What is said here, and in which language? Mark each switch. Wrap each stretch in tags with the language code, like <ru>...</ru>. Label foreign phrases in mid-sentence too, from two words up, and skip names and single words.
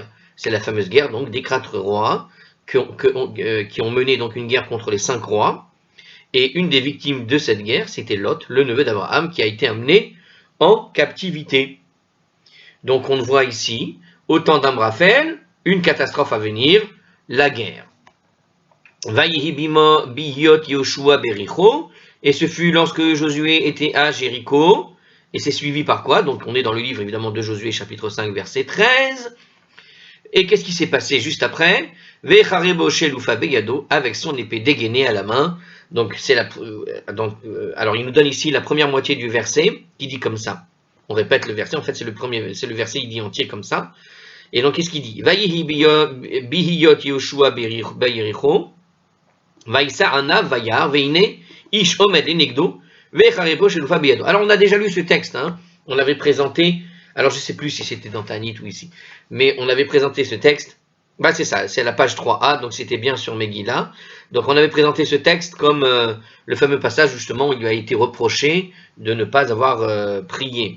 <fr>C'est la fameuse guerre donc des 4 rois qui ont mené donc une guerre contre les 5 rois. Et une des victimes de cette guerre, c'était Lot, le neveu d'Abraham, qui a été amené en captivité. Donc on le voit ici, au temps d'Amraphel, une catastrophe à venir, la guerre.</fr> <he>ויהי בהיות יהושע ביריחו,</he> <fr>et ce fut lorsque Josué était à Jéricho, et c'est suivi par quoi? Donc on est dans le livre évidemment de Josué, chapitre 5, verset 13. Et qu'est-ce qui s'est passé juste après? Avec son épée dégainée à la main. Donc alors il nous donne ici la première moitié du verset qui dit comme ça. On répète le verset, en fait c'est le verset, il dit entier comme ça. Et donc, qu'est-ce qu'il dit?</fr> <he>ויהי בהיות יהושע ביריחו וישא עיניו וירא והנה איש עומד לנגדו וחרבו שלופה בידו.</he> <fr>Alors, on a déjà lu ce texte, hein. On l'avait présenté, alors je ne sais plus si c'était dans Tanit ou ici, mais on avait présenté ce texte, bah c'est ça, c'est la page 3a, donc c'était bien sur Megillah. Donc on avait présenté ce texte comme le fameux passage justement où il lui a été reproché de ne pas avoir prié.</fr>